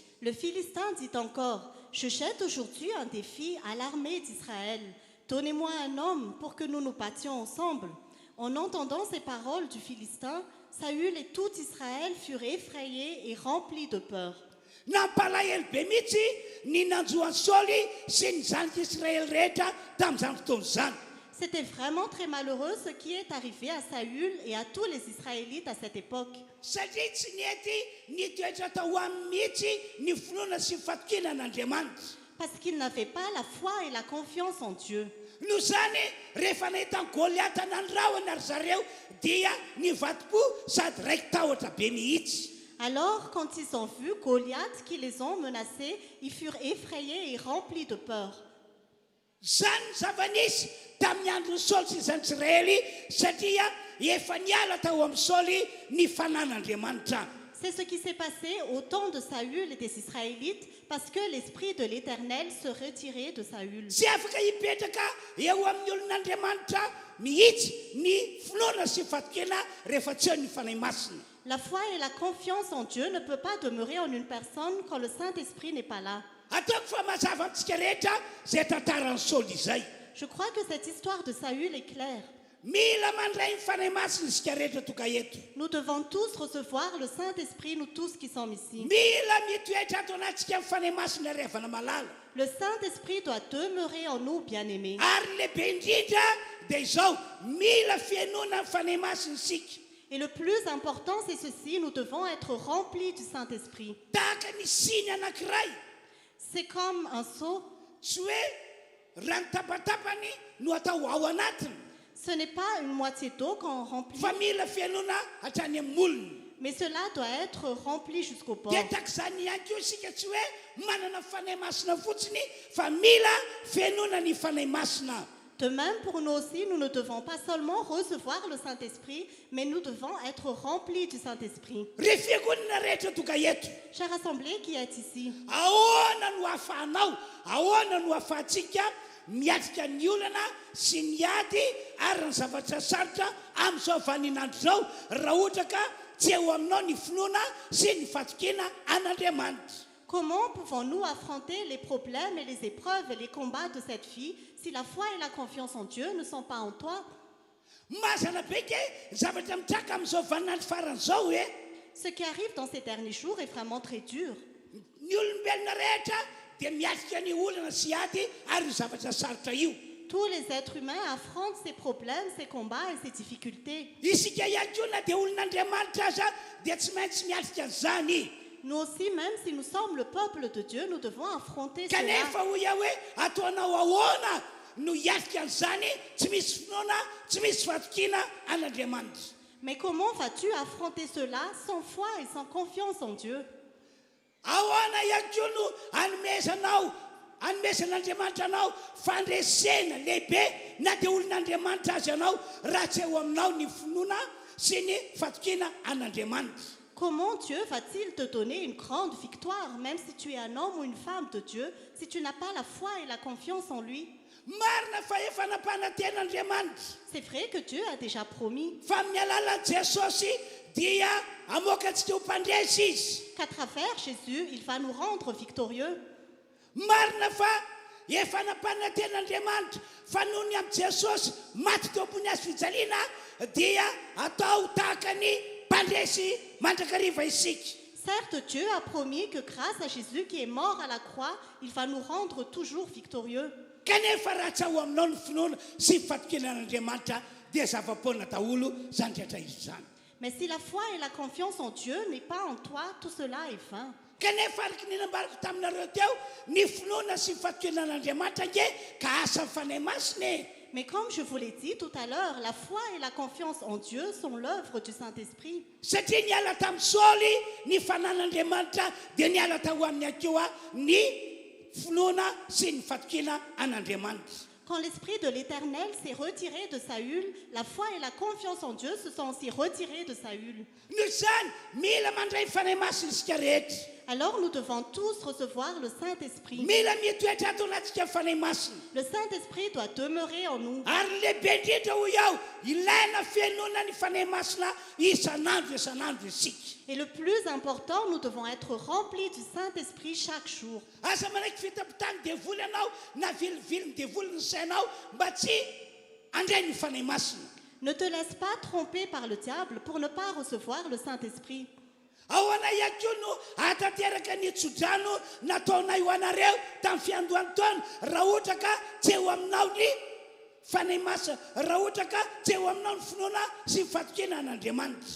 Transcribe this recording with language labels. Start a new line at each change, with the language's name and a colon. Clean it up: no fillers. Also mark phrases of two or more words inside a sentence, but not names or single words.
French: Le Philistin dit encore, je jette aujourd'hui un défi à l'armée d'Israël. Donnez-moi un homme pour que nous nous battions ensemble. En entendant ces paroles du Philistin, Saül et tout Israël furent effrayés et remplis de peur.
Malagasy: Nampalahelo be mihitsy ny nanjoan'ny Saoly sy ny zanak'Israely rehetra tamin'izany fotoana izany.
French: C'était vraiment très malheureux ce qui est arrivé à Saül et à tous les Israélites à cette époque.
Malagasy: Satria tsy nety nitoetra tao aminy mihitsy ny finoana sy ny fatokiana an'Andriamanitra.
French: Parce qu'ils n'avaient pas la foi et la confiance en Dieu.
Malagasy: Noho zany rehefa nahita ny Goliata nandrahona ary zareo dia nivady-po sady raiky tahotra be mihitsy.
French: Alors, quand ils ont vu Goliath qui les ont menacés, ils furent effrayés et remplis de peur.
Malagasy: Zany zava-nisy tamin'ny andron'ny Saoly sy zan'Israely satria efa niala tao amin'ny Saoly ny fanan'Andriamanitra.
French: C'est ce qui s'est passé au temps de Saül et des Israélites parce que l'esprit de l'Éternel se retirait de Saül.
Malagasy: Tsy afaka hipetraka eo amin'ny olon'Andriamanitra mihitsy ny finoana sy fatokiana rehefa tsy eo ny fanahy masina.
French: La foi et la confiance en Dieu ne peut pas demeurer en une personne quand le Saint-Esprit n'est pas là.
Malagasy: Ataoko fa mazava amintsika rehetra zay tantaran'ny Saoly izay.
French: Je crois que cette histoire de Saül est claire.
Malagasy: mila mandray ny fanahy masina isika rehetra toka eto.
French: Nous devons tous recevoir le Saint-Esprit, nous tous qui sommes ici.
Malagasy: Mila mitoetra ato anatsika ny fanahy masina revana malala.
French: Le Saint-Esprit doit demeurer en nous, bien-aimés.
Malagasy: Ary lehibe indrindra dia izao mila fiainona ny fanahy masina isika.
French: Et le plus important, c'est ceci, nous devons être remplis du Saint-Esprit.
Malagasy: Tahaka ny siny anankiray.
French: C'est comme un seau.
Malagasy: Tsy hoe rano tapatapany no atao ao anatiny.
French: Ce n'est pas une moitié d'eau qu'on remplit,
Malagasy: Fa mila fiainona hatrany amin'ny molony.
French: mais cela doit être rempli jusqu'au bord.
Malagasy: Dia tak'izany ihany koa isika tsy hoe manana fanahy masina fotsiny fa mila fiainona ny fanahy masina.
French: De même, pour nous aussi, nous ne devons pas seulement recevoir le Saint-Esprit, mais nous devons être remplis du Saint-Esprit.
Malagasy: Ry fiangonana rehetra toka eto.
French: Chère assemblée qui est ici,
Malagasy: Ahoana no ahafahanao, ahoana no ahafahantsika miatrika ny olana sy ny ady ary ny zavatra sarotra amin'izao vaninandro zao raha ohatra ka tsy eo aminao ny finoana sy ny fatokena an'Andriamanitra.
French: comment pouvons-nous affronter les problèmes et les épreuves et les combats de cette vie si la foi et la confiance en Dieu ne sont pas en toi?
Malagasy: Mazana be ke zavatra mitraka amin'izao vaninandro faran'izao hoe
French: Ce qui arrive dans ces derniers jours est vraiment très dur.
Malagasy: ny olombelona rehetra dia miatrika ny olana sy ady ary ny zavatra sarotra io.
French: Tous les êtres humains affrontent ces problèmes, ces combats et ces difficultés.
Malagasy: Isika ihany koa na dia olon'Andriamanitra aza dia tsy maintsy miatrika an'izany.
French: Nous aussi, même si nous sommes le peuple de Dieu, nous devons affronter
Malagasy: Kanefa
French: cela.
Malagasy: hoia hoe ataonao ahoana no hiatrika an'izany tsy misy finoana tsy misy fatokiana an'Andriamanitra.
French: Mais comment vas-tu affronter cela sans foi et sans confiance en Dieu?
Malagasy: Ahoana ihany koa no anomesan'Andriamanitra anao fandresena lehibe na dia olon'Andriamanitra azy anao raha tsy eo aminao ny finoana sy ny fatokiana an'Andriamanitra.
French: Comment Dieu va-t-il te donner une grande victoire, même si tu es un homme ou une femme de Dieu, si tu n'as pas la foi et la confiance en lui?
Malagasy: Marina fa efa nampananten'Andriamanitra
French: C'est vrai que Dieu a déjà promis
Malagasy: fa amin'ny alalan'i Jesosy dia hamoaka antsika ho mpandresy izy.
French: qu'à travers Jésus, il va nous rendre victorieux.
Malagasy: Marina fa efa nampananten'Andriamanitra fa noho ny amin'i Jesosy maty teo ambony hazo fijaliana dia atao tahaka ny mpandresy mandrakariva isika.
French: Certes, Dieu a promis que grâce à Jésus qui est mort à la croix, il va nous rendre toujours victorieux.
Malagasy: Kanefa raha tsy ao aminao ny finoana sy fatokinan'Andriamanitra dia zava-poana daholo zany rehetra izy zany.
French: Mais si la foi et la confiance en Dieu n'est pas en toi, tout cela est vain.
Malagasy: Kanefa araka ny nambarako taminareo teo ny finoana sy fatokinan'Andriamanitra nge ka asa ny fanahy masina e.
French: Mais comme je vous l'ai dit tout à l'heure, la foi et la confiance en Dieu sont l'œuvre du Saint-Esprit.
Malagasy: Satria niala tamin'ny Saoly ny fanan'Andriamanitra dia niala tao aminy akeo ny finoana sy ny fatokiana an'Andriamanitra.
French: Quand l'Esprit de l'Éternel s'est retiré de Saül, la foi et la confiance en Dieu se sont aussi retirés de Saül.
Malagasy: Noho izany mila mandray fanahy masina isika rehetra.
French: Alors nous devons tous recevoir le Saint-Esprit.
Malagasy: Mila mitoetra ato anatsika fanahy masina.
French: Le Saint-Esprit doit demeurer en nous.
Malagasy: Ary lehibe indrindra ho iaho ilaina fiainona ny fanahy masina isan'andro isika.
French: Et le plus important, nous devons être remplis du Saint-Esprit chaque jour.
Malagasy: Asa manaiky fitapitany devoly ianao na vilivily midevoly ny sainao mba tsy andray ny fanahy masina.
French: Ne te laisse pas tromper par le diable pour ne pas recevoir le Saint-Esprit.
Malagasy: Ahoana ihany koa no ahatanteraka ny tsodrano nataonay ho anareo tamin'ny fiandohany taona raha ohatra ka tsy eo aminao ny fanahy masina, raha ohatra ka tsy eo aminao ny finoana sy ny fatokena an'Andriamanitra.